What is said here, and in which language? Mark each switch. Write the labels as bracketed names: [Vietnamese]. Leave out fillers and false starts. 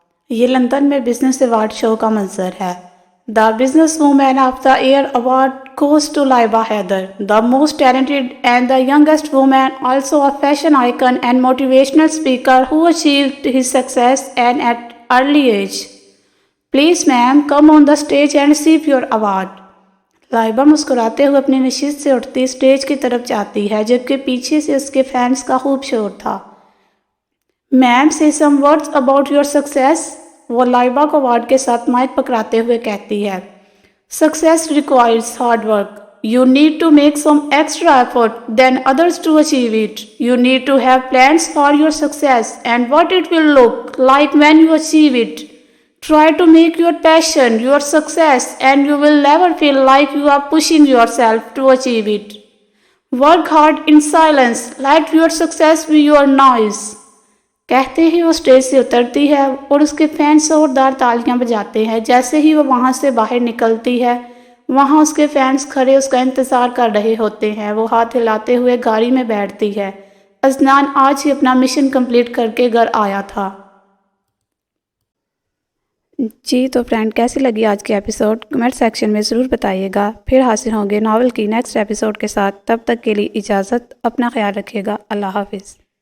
[Urdu] یہ لندن میں business award show کا منظر ہے۔ [English] The Business Woman of the Year award goes to Laiba Haider, the most talented and the youngest woman, also a fashion icon and motivational speaker who achieved his success at an early age. Please ma'am, come on the stage and receive your award. [Urdu] Laiba مسکراتے ہوئے اپنی نشست سے اٹھتی stage کی طرف جاتی ہے جبکہ پیچھے سے اس کے فینس کا خوب شور تھا۔ میم [English] say some words about your success. [Urdu] وہ لائبہ کو ایوارڈ کے ساتھ مائک پکڑاتے ہوئے کہتی ہے۔ [English] Success requires hard work. You need to make some extra effort than others to achieve it. You need to have plans for your success and what it will look like when you achieve it. Try to make your passion your success and you will never feel like you are pushing yourself to achieve it. Work hard in silence. Let your success be your noise. [Urdu] کہتے ہی وہ stage سے اترتی ہے اور اس کے fans زوردار تالیاں بجاتے ہیں۔ جیسے ہی وہ وہاں سے باہر نکلتی ہے وہاں اس کے فینس کھڑے اس کا انتظار کر رہے ہوتے ہیں۔ وہ ہاتھ ہلاتے ہوئے گاڑی میں بیٹھتی ہے۔ اذلان آج ہی اپنا مشن کمپلیٹ کر کے گھر آیا تھا۔ جی تو فرینڈ، کیسی لگی آج کی ایپیسوڈ؟ کمنٹ سیکشن میں ضرور بتائیے گا۔ پھر حاضر ہوں گے ناول کی نیکسٹ ایپیسوڈ کے ساتھ۔ تب تک کے لیے اجازت، اپنا خیال رکھیے گا۔ اللہ حافظ۔